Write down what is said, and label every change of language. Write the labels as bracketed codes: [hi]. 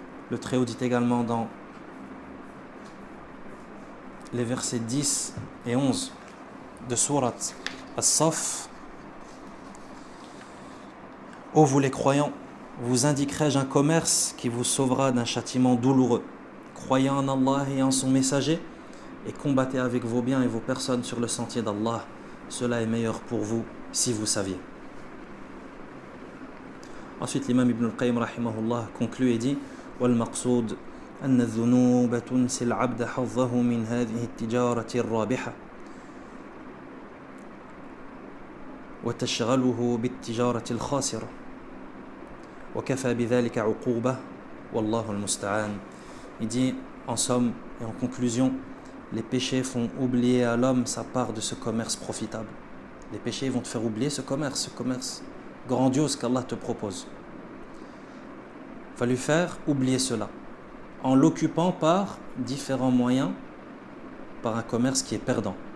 [fr] Le Très-Haut dit également dans les versets 10 et 11 de Surat As-Saff Ô vous les croyants, vous indiquerai-je un commerce qui vous sauvera d'un châtiment douloureux. Croyez en Allah et en son messager et combattez avec vos biens et vos personnes sur le sentier d'Allah. Cela est meilleur pour vous si vous saviez. Ensuite, l'imam Ibn al-Qayyim rahimahullah conclut et dit [ar] والمقصود أن الذنوب تنسي العبد حظه من هذه التجارة الرابحة وتشغله بالتجارة الخاسرة وكفى بذلك عقوبة والله المستعان. [fr] Il dit en somme et en conclusion, les péchés font oublier à l'homme sa part de ce commerce profitable. Les péchés vont te faire oublier ce commerce grandiose qu'Allah te propose. Il va lui faire oublier cela en l'occupant par différents moyens, par un commerce qui est perdant.